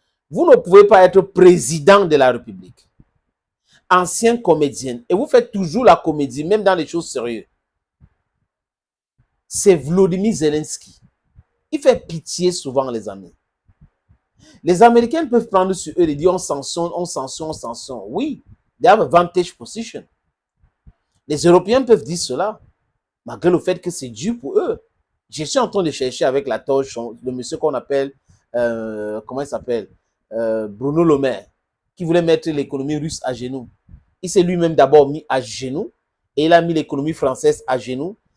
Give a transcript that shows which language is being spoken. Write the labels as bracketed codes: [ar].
[fr] Vous ne pouvez pas être président de la République, ancien comédien, et vous faites toujours la comédie, même dans les choses sérieuses. C'est Volodymyr Zelensky. Il fait pitié souvent, les amis. Les Américains peuvent prendre sur eux et dire on sanctionne, on sanctionne, on sanctionne. [en] Oui, they have a vantage position. [fr] Les Européens peuvent dire cela, malgré le fait que c'est dur pour eux. Je suis en train de chercher avec la torche le monsieur qu'on appelle, comment il s'appelle, Bruno Le Maire, qui voulait mettre l'économie russe à genoux. Il s'est lui-même d'abord mis à genoux et il a mis l'économie française à genoux.